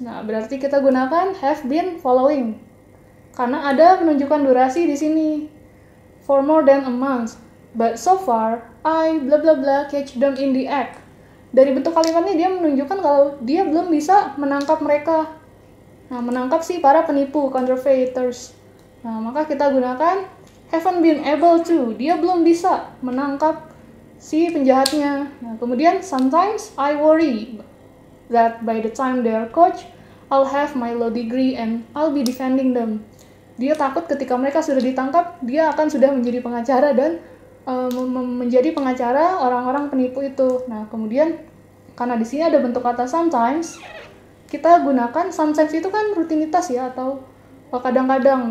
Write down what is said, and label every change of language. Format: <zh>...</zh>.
<id>Nah, berarti kita gunakan</id> <en>have been following.</en> <id>Karena ada penunjukan durasi di sini.</id> <en>For more than a month. But so far, I bla bla bla catch them in the act.</en> <id>Dari bentuk kalimatnya dia menunjukkan kalau dia belum bisa menangkap mereka. Nah, menangkap si para penipu, counterfeiters. Nah, maka kita gunakan</id> <en>haven't been able to.</en> <id>Dia belum bisa menangkap si penjahatnya. Nah, kemudian</id> <en>sometimes I worry that by the time they are caught, I'll have my law degree and I'll be defending them.</en> <id>Dia takut ketika mereka sudah ditangkap, dia akan sudah menjadi pengacara dan menjadi pengacara orang-orang penipu itu. Nah, kemudian karena di sini ada bentuk kata sometimes, kita gunakan sometimes itu kan rutinitas ya atau kadang-kadang.</id>